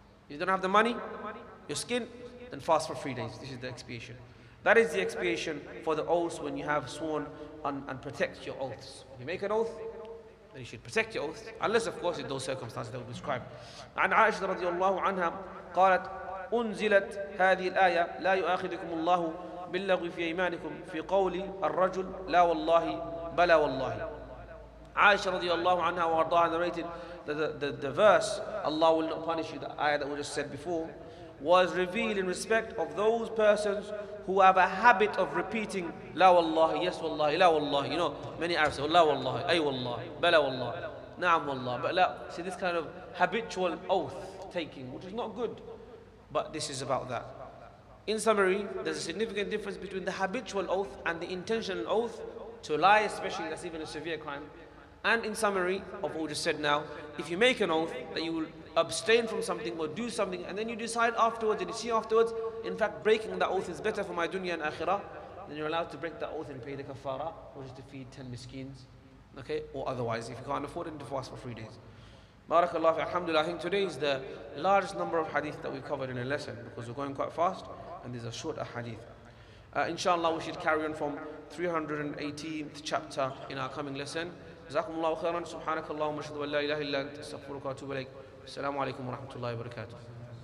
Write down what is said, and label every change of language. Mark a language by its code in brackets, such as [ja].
[en] If you don't have the money, your skin, then fast for 3 days. This is the expiation. That is the expiation for the oaths when you have sworn and protect your oaths. If you make an oath, then you should protect your oath, unless of course in those circumstances that we described. [ar] عن عائشة رضي الله عنها قالت أنزلت هذه الآية لا يؤاخذكم الله باللغو في أيمانكم في قول الرجل لا والله بلا والله. [en] Aisha radiallahu anha wa ardaha narrated that the verse, Allah will not punish you, the ayah that we just said before, was revealed in respect of those persons who have a habit of repeating La wallahi, yes wallahi, la wallahi. You know, many Arabs say La wallahi, ay wallahi, bala wallahi, na'am wallahi. But la, see this kind of habitual oath taking, which is not good. But this is about that. In summary, there's a significant difference between the habitual oath and the intentional oath. To lie, especially, that's even a severe crime. And in summary of what we just said now, if you make an oath that you will abstain from something or do something, and then you decide afterwards and you see afterwards, in fact breaking that oath is better for my dunya and akhirah, then you're allowed to break that oath and pay the kafara, which is to feed 10 miskins. Okay? Or otherwise, if you can't afford it, to fast for 3 days. Barakallah fi, alhamdulillah. I think today is the largest number of hadith that we covered in a lesson, because we're going quite fast and there's a short hadith. Inshallah, we should carry on from 318th chapter in our coming lesson. [ar] جزاكم الله خيرا. سبحانك اللهم وبحمدك لا اله الا انت استغفرك واتوب اليك. السلام عليكم ورحمه الله وبركاته.